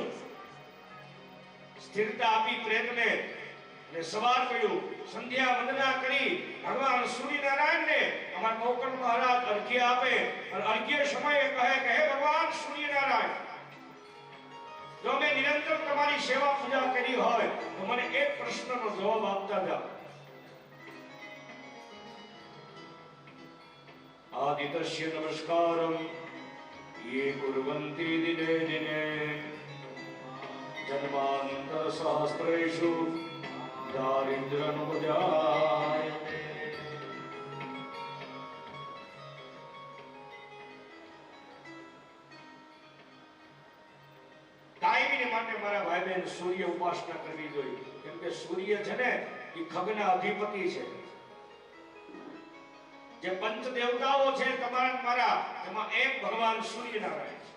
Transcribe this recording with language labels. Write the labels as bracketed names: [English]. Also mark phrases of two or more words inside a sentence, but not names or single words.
[Gujarati] સ્થિરતા આપી પ્રેતને અને સવાર કર્યું, સંધ્યા વંદના કરી ભગવાન સૂર્યનારાયણને અમારા ગોકર્ણ મહારાજ અર્ઘ્ય આપે અને અર્ઘ્ય સમયે કહે કે હે ભગવાન સૂર્યનારાયણ, જો મેં નિરંતર તમારી સેવા પૂજા કરી હોય તો મને એક પ્રશ્નનો જવાબ આપતા જાઓ. [Sanskrit] આદિત્ય નમસ્કારમ ये कुर्वन्ति दिने दिने जन्मान्तर सहस्रेषु दारिद्र्यनुपजायते. [Gujarati] કાયમીને માટે મારા ભાઈ બહેન સૂર્ય ઉપાસના કરવી જોઈએ, કેમ કે સૂર્ય છે ને એ ખગના અધિપતિ છે. જે પંચ દેવતાઓ છે તમારા મારા, એમાં એક ભગવાન સૂર્યનારાયણ છે.